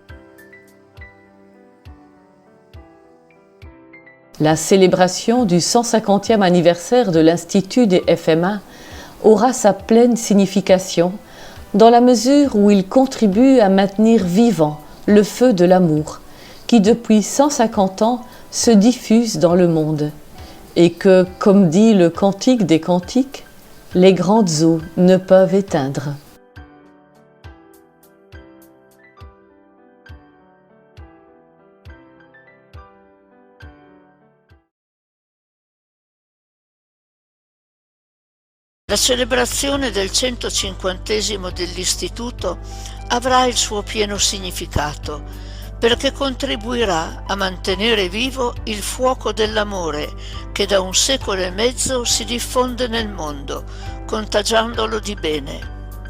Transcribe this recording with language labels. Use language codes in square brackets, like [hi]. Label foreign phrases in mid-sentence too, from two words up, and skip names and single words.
[fr] La célébration du 150e anniversaire de l'Institut des FMA aura sa pleine signification dans la mesure où il contribue à maintenir vivant le feu de l'amour qui depuis 150 ans se diffuse dans le monde et que, comme dit le Cantique des Cantiques, les grandes eaux ne peuvent éteindre. [it] La celebrazione del 150° dell'Istituto avrà il suo pieno significato, perché contribuirà a mantenere vivo il fuoco dell'amore che da 1 secolo e mezzo si diffonde nel mondo, contagiandolo di bene.